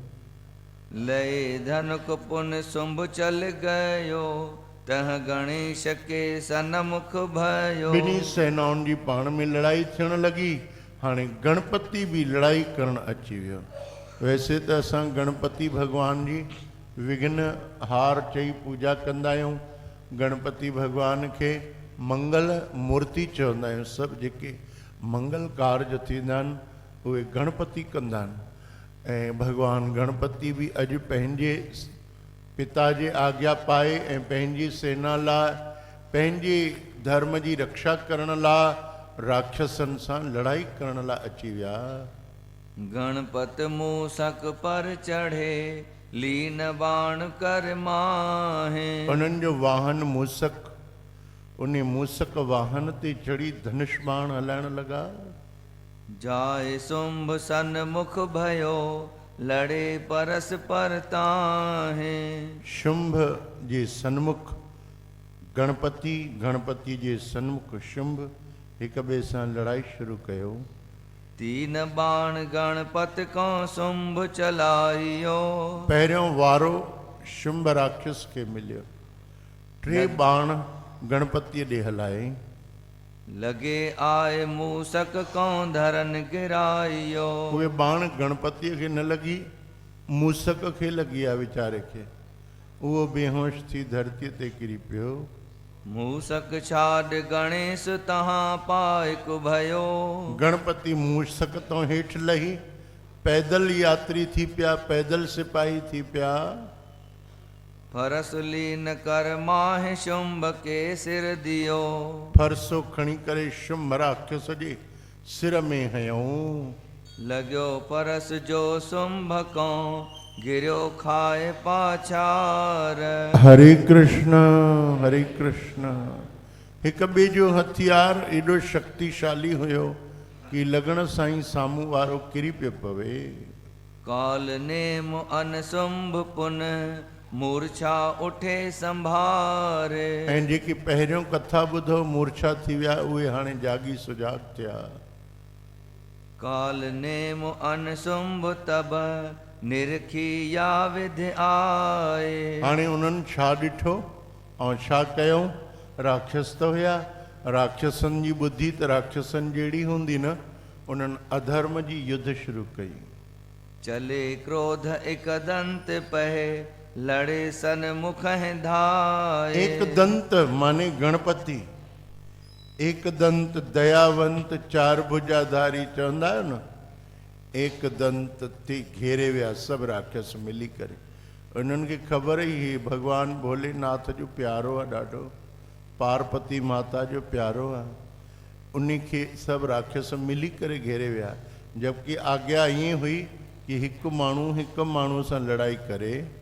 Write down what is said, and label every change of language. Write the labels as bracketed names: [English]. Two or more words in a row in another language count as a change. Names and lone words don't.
[Hindi] लय धनुक पुन शुंभ चल गयो तह गणेश के सन्मुख भयो। [Sindhi] ॿिन्ही सेनाउनि जी पाण में लड़ाई थियण लॻी। हाणे गणपति बि लड़ाई करण अची वियो। वैसे त असां गणपति भगवान जी विघ्न हार चई पूजा कंदा आहियूं। गणपति भगवान खे मंगल मूर्ति चवंदा आहियूं। सभु जेके मंगल कार्य थींदा आहिनि उहे गणपति कंदा आहिनि। ऐं भगवान गणपति बि अॼु पंहिंजे पिता जे आज्ञा पाए ऐं पंहिंजी सेना लाइ, पंहिंजे धर्म जी रक्षा करण लाइ राक्षसनि सां लड़ाई करण लाइ अची विया। [Hindi] गणपत मूसक पर चढ़े लीन बाण कर माहे। [Sindhi] उन्हनि जो वाहन मूसक, उन मूसक वाहन ते चढ़ी धनुष बाण हलाइण लॻा। [Hindi] जाए शुंभ सन्मुख भयो लड़े परस पर ताहे। [Sindhi] शुंभ जे सन्मुख गणपति, गणपति जे सन्मुख शुंभ हिक ॿिए सां लड़ाई शुरू कयो। [Hindi] तीन बाण गणपत को शुंभ चलाइयो। [Sindhi] पहिरियों वारो शुंभ राक्षस खे मिलियो, टे बाण गणपति ॾे हलाए। [Hindi] लगे आए मूसक को धरन गिराइयो। [Sindhi] उहे बाण गणपतिअ खे न लॻी, मूसक खे लॻी आहे वीचारे खे। उहो बेहोश थी धरतीअ ते किरी पियो। [Hindi] मूसक छाड गणेश तहां पाइक भयो। [Sindhi] गणपति मूसक तो हेठि लही पैदल यात्री थी पिया, पैदल सिपाही थी पिया। [Hindi] फरस लीन कर माहे शुंभ के सिर दियो। [Sindhi] फरसो खणी करे शुंभ राक्षस जे सिर में हयऊं। [Hindi] लॻियो परस जो शुंभ को गिरियो खाए पाछार। हरे कृष्ण हरे कृष्ण। [Sindhi] हिक ॿिए जो हथियार एॾो शक्तिशाली हुयो कि लॻण सां ई साम्हूं वारो किरी पियो पवे। [Hindi] काल नेम अन शुंभ पुन मूर्छा उठे संभारे। [Sindhi] ऐं जेके पहिरियों कथा ॿुधो मूर्छा थी विया, उहे हाणे जागी सुजाग थिया। [Hindi] काल नेम अन शुंभ तब निरखी या विधि आए। [Sindhi] हाणे उन्हनि छा ॾिठो ऐं छा कयूं? राक्षस त हुया, राक्षसनि जी ॿुधी त राक्षसनि जहिड़ी हूंदी न, उन्हनि अधर्म जी युद्ध शुरू कई। [Hindi] चले क्रोध एक दंत पहे लड़े सन्मुख धाए। [Sindhi] एक दंत माने गणपति, एक दंत दयावंत चार भुजाधारी चवंदा आहियो न, एक दंत ते घेरे विया सभु राक्षस मिली करे। उन्हनि खे ख़बर ई ही भॻवान भोलेनाथ जो प्यारो आहे ॾाढो, पार्वती माता जो प्यारो आहे। उन खे सभु राक्षस मिली करे घेरे विया, जबकि आज्ञा ईअं हुई कि हिकु माण्हू सां लड़ाई करे।